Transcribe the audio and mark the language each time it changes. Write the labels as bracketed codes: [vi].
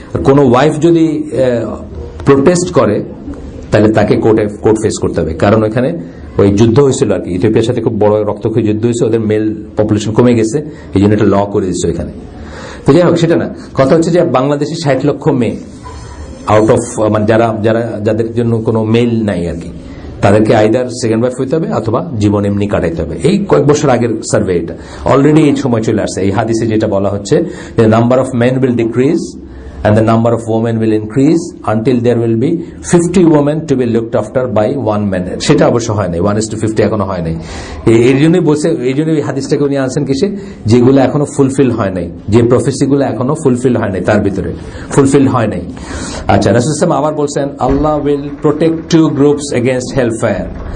[bn] কোনো ওয়াইফ যদি প্রোটেস্ট করে তাহলে তাকে কোর্ট ফেস করতে হবে, কারণ ওখানে ওই যুদ্ধ হয়েছিল আর কি, ইথিওপিয়ার সাথে খুব বড় রক্তক্ষয়ী যুদ্ধ হয়েছে, ওদের মেল পপুলেশন কমে গেছে, এই জন্য এটা ল করে দিচ্ছে ওইখানে। তো যাই হোক, সেটা না, কথা হচ্ছে যে বাংলাদেশে 60 লক্ষ মেয়ে আউট অফ, মানে যাদের জন্য কোনো মেল নাই আর কি, তাদেরকে আইদার সেকেন্ড ওয়াইফ হইতে হবে অথবা জীবন এমনি কাটাইতে হবে। এই কয়েক বছর আগের সার্ভে, এটা অলরেডি এই সময় চলে আসছে। এই হাদিসে যেটা বলা হচ্ছে যে [en] Number of men will decrease and the number of women will increase until there will be 50 women to be looked after by 1 man. [bn] সেটা অবশ্য হয় নাই, 1:50 এখনো হয় নাই। এই জন্যই বলছে, এই জন্যই হাদিসটাকে উনি আনছেন কিসে, যেগুলো এখনো ফুলফিল হয় নাই, যে প্রফেসিগুলো এখনো ফুলফিল হয় নাই, তার ভিতরে ফুলফিল হয় নাই। আচ্ছা, রাসূল সাল্লাল্লাহু আলাইহি ওয়াসাল্লাম আবার বলছেন আল্লাহ [en] Will protect 2 groups against hellfire.